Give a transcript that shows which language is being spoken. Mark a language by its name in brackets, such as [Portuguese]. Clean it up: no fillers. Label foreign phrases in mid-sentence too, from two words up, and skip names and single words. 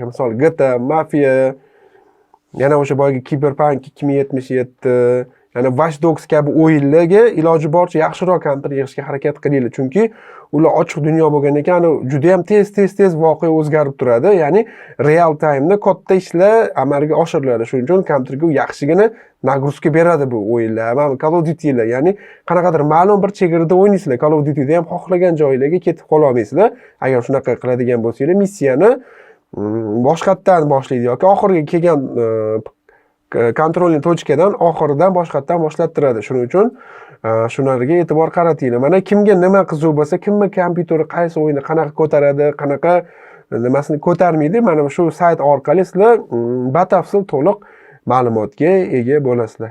[Uzbek] Misol GTA, Mafia, yana o'sha boyagi Cyberpunk 2077, ya'ni Watch Dogs kabi o'yinlarga iloji boricha yaxshiroq kompyuter yig'ishga harakat qilinglar, chunki ular ochiq dunyo bo'lgandan keyin juda ham tez voqea o'zgarib turadi. Ya'ni [English] real time'da [Uzbek] katta ishlar amalga oshiriladi. Shuning uchun kompyuterga yaxshigina nagruzka beradi bu o'yinlar. Mana Call of Duty'lar, ya'ni qanaqadir ma'lum bir chegarada o'ynaysizlar. Call of Duty'da ham xohlagan joylarga ketib qola olmaysizlar. Agar shunaqa qiladigan bo'lsanglar, missiyani boshqatdan boshlaydi yoki oxiriga kelgan kontrolni tochkadan oxiridan boshqatdan boshlattiradi. Shuning uchun shularga e'tibor qaratinglar. Mana kimga nima qiziq bo'lsa, kimni kompyuteri qaysi o'yinni qanaqa ko'taradi, qanaqa nimasini ko'tarmaydi, mana shu sayt orqali sizlar batafsil to'liq ma'lumotga ega bo'lasizlar.